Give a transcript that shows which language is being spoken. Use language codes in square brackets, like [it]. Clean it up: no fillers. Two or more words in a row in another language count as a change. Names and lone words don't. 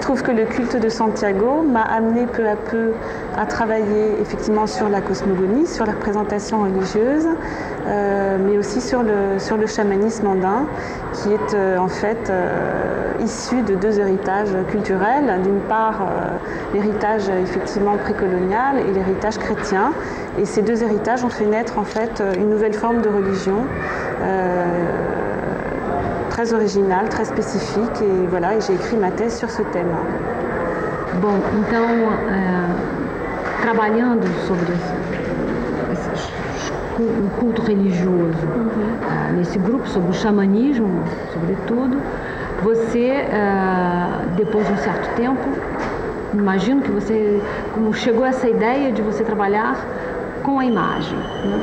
[fr] trouve que le culte de Santiago m'a amené peu à peu à travailler effectivement sur la cosmogonie, sur la représentation religieuse, mais aussi sur le chamanisme andin, qui est en fait issu de deux héritages culturels. D'une part, l'héritage effectivement précolonial et l'héritage chrétien. Et ces deux héritages ont fait naître en fait une nouvelle forme de religion. Très original, très spécifique, et voilà, et j'ai écrit ma thèse sur ce thème. [pt] Bom, então, trabalhando sobre o culto religioso, nesse grupo, sobre o xamanismo, sobretudo, você, depois de um certo tempo, imagino que você, como chegou a essa ideia de você trabalhar com a imagem, né?